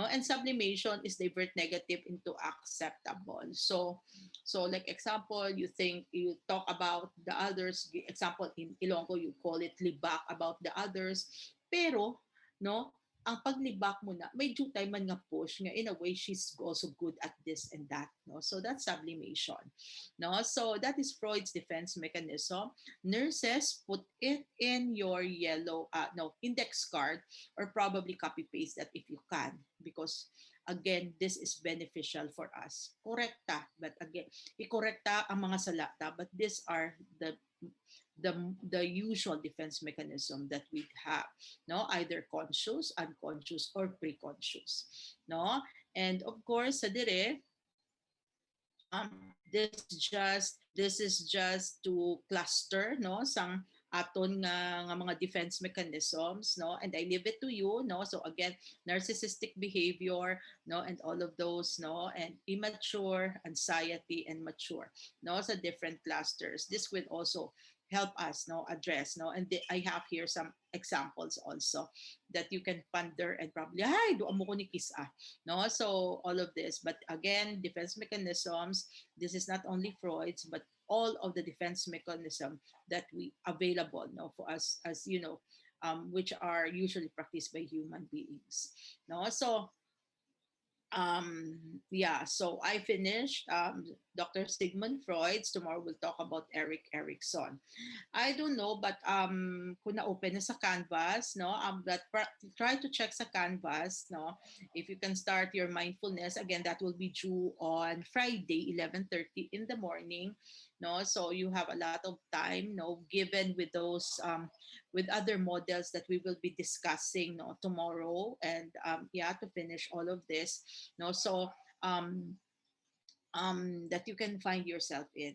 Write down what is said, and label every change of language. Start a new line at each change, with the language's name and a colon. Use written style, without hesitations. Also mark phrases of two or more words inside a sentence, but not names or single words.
English: And sublimation is divert negative into acceptable. So like example, you talk about the others, example in Ilonggo you call it libak about the others,
Hiligaynon: pero no, ang paglibak mo na may jutay man nga push nga
English: in a way she's also good at this and that,
Hiligaynon: no?
English: So that's sublimation, no? So that is Freud's defense mechanism. Nurses, put it in your yellow no index card, or probably copy paste that if you can, because again this is beneficial for us.
Hiligaynon: Korekta,
English: but again
Hiligaynon: ikorekta ang mga salata,
English: but these are the the usual defense mechanism that we have, no, either conscious, unconscious, or preconscious, no? And of course
Hiligaynon: sa dire,
English: this is just to cluster, no,
Hiligaynon: sang aton nga mga
English: defense mechanisms, no, and I leave it to you, no. So again, narcissistic behavior, no, and all of those, no, and immature, anxiety, and mature, no, sa different clusters. This will also help us, no, address, no, and I have here some examples also that you can ponder and probably,
Hiligaynon: ay, do mo ko ni kiss, no.
English: So all of this, but again, defense mechanisms, this is not only Freud's but all of the defense mechanism that we available, no, for us, as you know, which are usually practiced by human beings, no. So yeah, so I finished Dr. Sigmund Freud's. Tomorrow we'll talk about Eric Erikson. I don't know, but
Hiligaynon: kung na-open na sa Canvas,
English: no, but try to check sa Canvas, no, if you can start your mindfulness. Again, that will be due on Friday, 11:30 in the morning, no, so you have a lot of time, no, given with those with other models that we will be discussing, no, tomorrow, and yeah, to finish all of this, no, so um that you can find yourself in.